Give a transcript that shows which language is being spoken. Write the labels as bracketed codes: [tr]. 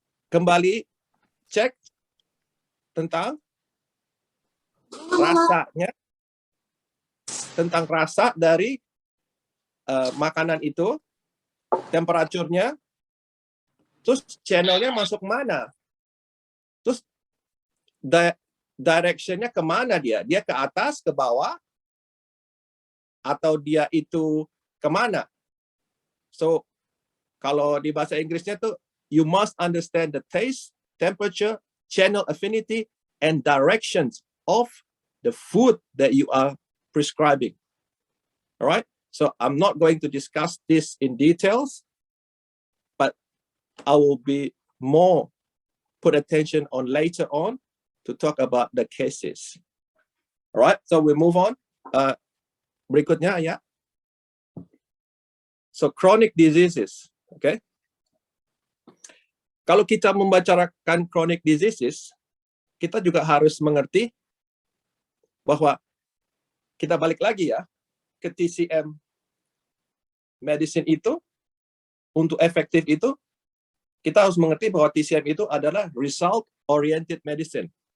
[id] Kembali cek tentang rasanya, tentang rasa dari makanan itu, temperaturnya, terus channelnya masuk mana, terus directionnya kemana dia ke atas, ke bawah, atau dia itu kemana. [en] So [id] kalau di bahasa Inggrisnya tuh, [en] you must understand the taste, temperature, channel affinity, and directions of the food that you are prescribing. All right? So I'm not going to discuss this in details, but I will be more put attention on later on to talk about the cases. Alright, so we move on. [id] Berikutnya ya. [en] So chronic diseases, okay? [id] Kalau kita membicarakan chronic diseases, kita juga harus mengerti bahwa kita balik lagi ya ke TCM medicine itu, untuk efektif itu, kita harus mengerti bahwa TCM itu adalah result-oriented medicine.